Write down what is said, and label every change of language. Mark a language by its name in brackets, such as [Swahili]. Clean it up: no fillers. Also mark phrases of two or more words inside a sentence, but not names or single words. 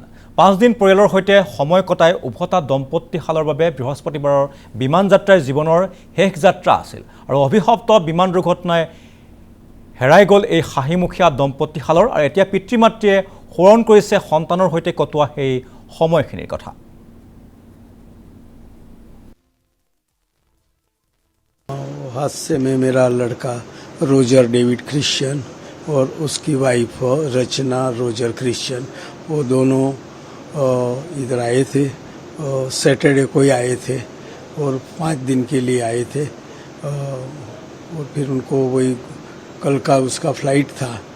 [Assamese] 5 দিন পৰিয়ালৰ সৈতে সময় কটাই উভতা দম্পতীহালৰ বাবে বৃহস্পতিবাৰৰ বিমান যাত্ৰাৰ জীৱনৰ শেষ যাত্ৰা আছিল আৰু অভিশপ্ত বিমান দুৰ্ঘটনাই হেৰাই গ'ল এই হাঁহিমুখীয়া দম্পতীহালৰ আৰু এতিয়া পিতৃমাতৃয়ে সোঁৱৰণ কৰিছে সন্তানৰ সৈতে কটোৱা সেই সময়খিনিৰ কথা। [Hindi] हादसे में मेरा लड़का रोजर डेविड क्रिश्चियन और उसकी वाइफ रचना रोजर क्रिश्चियन, वो दोनों इधर आए थे। सैटरडे को ही आए थे और 5 दिन के लिए आए थे और फिर उनको वही कल का उसका फ्लाइट था।